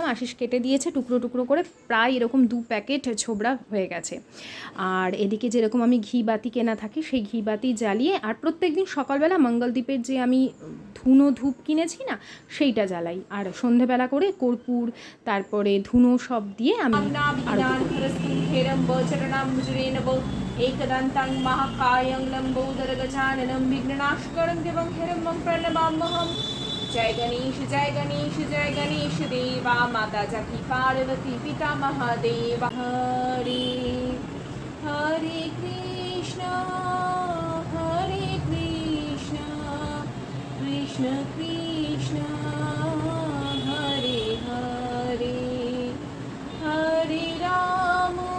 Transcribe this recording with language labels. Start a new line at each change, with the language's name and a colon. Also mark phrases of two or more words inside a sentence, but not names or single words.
Bangla: আশিস কেটে দিয়েছে টুকরো টুকরো করে, প্রায় এরকম 2 প্যাকেট ছোবড়া হয়ে গেছে। আর এদিকে যেরকম আমি ঘি বাতি কেনা থাকি, সেই ঘি বাতি জ্বালিয়ে, আর প্রত্যেক দিন সকালবেলা মঙ্গলদ্বীপের যে আমি ধুনো ধূপ কিনেছি না, সেইটা জ্বালাই। আর সন্ধেবেলা করে কর্পূর, তারপরে ধুনো সব দিয়ে আমি
Sanskrit: एकदन्तं महाकायं लम्बोदरगजाननं विघ्ननाशकरं देवं हिरण्यं प्रणमाम्यहम्।
Hindi: जय गणेश जय गणेश जय गणेश देवा, माता जकी पार्वती पिता महादेव।
Sanskrit: हरे हरे कृष्ण कृष्ण कृष्ण हरे हरे, हरे राम